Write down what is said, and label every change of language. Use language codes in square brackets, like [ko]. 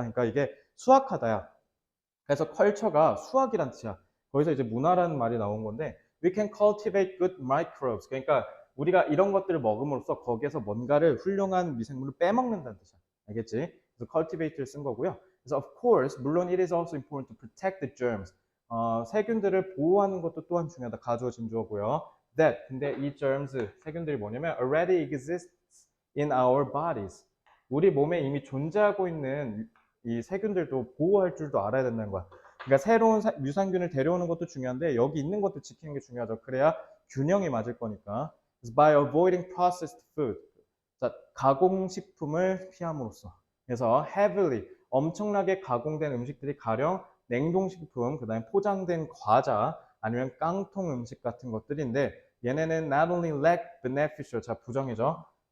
[ko] 그러니까 이게 수확하다야. 그래서 컬처가 수학이란 뜻이야. 거기서 이제 문화라는 말이 나온 건데 [en] we can cultivate good microbes. [ko] 그러니까 우리가 이런 것들을 먹음으로써 거기에서 뭔가를 훌륭한 미생물을 빼먹는다는 뜻이야. 알겠지? 그래서 cultivate를 쓴 거고요. 그래서 [en] of course, [ko] 물론 [en] it is also important to protect the germs. [ko] 세균들을 보호하는 것도 또한 중요하다. 가주어 진주어고요. That, 근데 이 germs, 세균들이 뭐냐면 [en] already exists in our bodies. [ko] 우리 몸에 이미 존재하고 있는 이 세균들도 보호할 줄도 알아야 된다는 거야. 그러니까 새로운 유산균을 데려오는 것도 중요한데 여기 있는 것도 지키는 게 중요하죠. 그래야 균형이 맞을 거니까. 그래서 [en] by avoiding processed food. [ko] 자, 가공식품을 피함으로써. 그래서 heavily, 엄청나게 가공된 음식들이 가령 냉동식품, 그 다음에 포장된 과자, 아니면 깡통 음식 같은 것들인데 얘네는 [en] not only lack beneficial, [ko] 자 부정이죠.